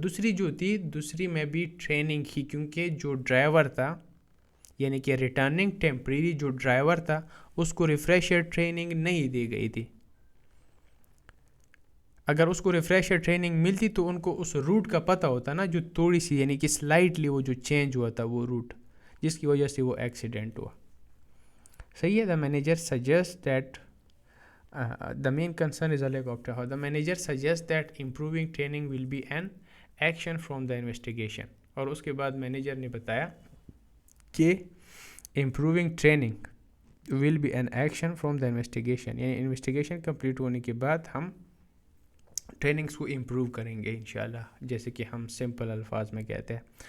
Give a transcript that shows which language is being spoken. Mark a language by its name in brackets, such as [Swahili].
[Urdu] دوسری جو تھی, دوسری میں بھی ٹریننگ ہی, کیونکہ جو ڈرائیور تھا یعنی کہ ریٹرننگ ٹیمپریری جو ڈرائیور تھا اس کو ریفریشر ٹریننگ نہیں دی گئی تھی. اگر اس کو ریفریشر ٹریننگ ملتی تو ان کو اس روٹ کا پتہ ہوتا نا, جو تھوڑی سی یعنی کہ سلائٹلی وہ جو چینج ہوا تھا وہ روٹ, جس کی وجہ سے وہ ایکسیڈنٹ ہوا. صحیح ہے. [English] The manager suggest that the main concern is a lack of training. The manager suggests that improving training will be an action from the investigation. [Urdu] اور اس کے بعد مینیجر نے بتایا کہ [English] improving training will be an action from the investigation, [Urdu] یعنی investigation complete ہونے کے بعد ہم ٹریننگس کو امپروو کریں گے انشاءاللہ, جیسے کہ ہم سمپل الفاظ میں کہتے ہیں.